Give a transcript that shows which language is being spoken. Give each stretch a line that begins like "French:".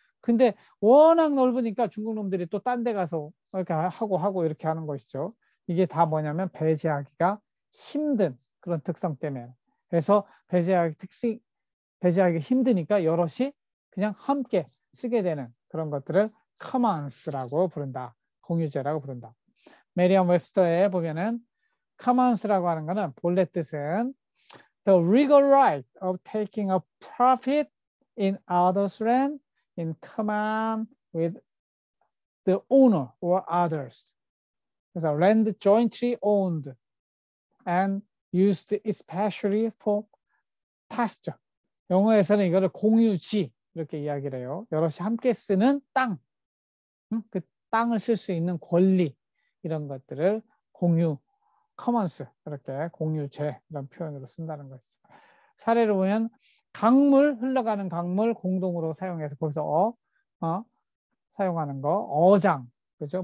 Korean: 근데 워낙 넓으니까 중국 놈들이 또 딴 데 가서 이렇게 하고 이렇게 하는 것이죠. 이게 다 뭐냐면 배제하기가 힘든 그런 특성 때문에. 그래서 배제하기 힘드니까 여럿이 그냥 함께 쓰게 되는 그런 것들을 commons라고 부른다. 공유제라고 부른다. 메리엄 웹스터에 보면은 commons라고 하는 거는 본래 뜻은
English: the legal right of taking a profit in others' land in common with the owner or others. 그래서 land jointly owned and used especially for pasture.
Korean: 영어에서는 이거를 공유지 이렇게 이야기를 해요. 여럿이 함께 쓰는 땅, 그 땅을 쓸 수 있는 권리 이런 것들을 공유, 커먼스 이렇게 공유제 이런 표현으로 쓴다는 거죠. 사례를 보면 흘러가는 강물 공동으로 사용해서 거기서 사용하는 거, 어장, 그죠?